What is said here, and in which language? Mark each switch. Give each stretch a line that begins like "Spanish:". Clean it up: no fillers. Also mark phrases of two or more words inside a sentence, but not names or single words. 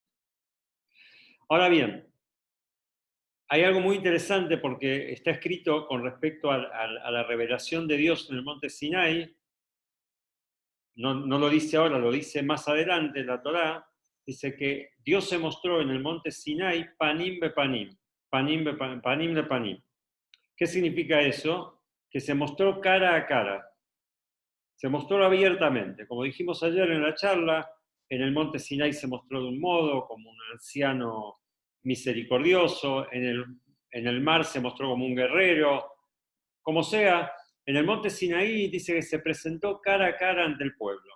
Spanish: Ahora bien, hay algo muy interesante porque está escrito con respecto a la revelación de Dios en el monte Sinai. No lo dice ahora, lo dice más adelante la Torá. Dice que Dios se mostró en el monte Sinai
Hebrew: פנים בפנים,
Spanish: panim de panim. ¿Qué significa eso? Que se mostró cara a cara. Se mostró abiertamente. Como dijimos ayer en la charla, en el monte Sinai se mostró de un modo, como un anciano misericordioso, en el mar se mostró como un guerrero, como sea, en el monte Sinaí dice que se presentó cara a cara ante el pueblo.